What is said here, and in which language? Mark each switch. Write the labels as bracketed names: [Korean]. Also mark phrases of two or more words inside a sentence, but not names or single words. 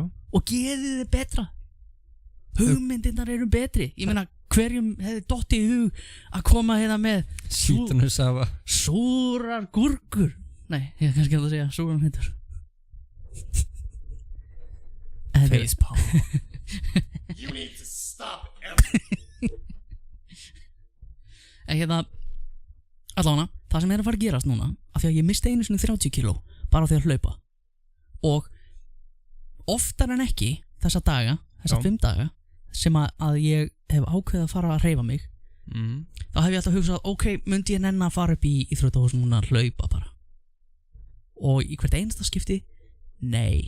[Icelandic] Og geðið er betra. Hugmyndirnar eru betri. Ég meina, hverjum hefði dottið í hug að koma hérna með Sítunusafa. súrar gúrkur. Nei, ég kannski að segja súrar myndir. Facepalm. [English] You need to stop [Icelandic] En hérna, allavega, það sem er að fara að gerast núna, af því að ég misti einu sinni 30 kíló bara á því að hlaupa, og oftar en ekki þessa daga, þessa 5 daga sem að ég hef ákveðið að fara að hreyfa mig, þá hef ég alltaf hugsað, ok, myndi ég nenn að fara upp í íþróttahús núna að hlaupa bara, og í hvert einasta skipti, nei.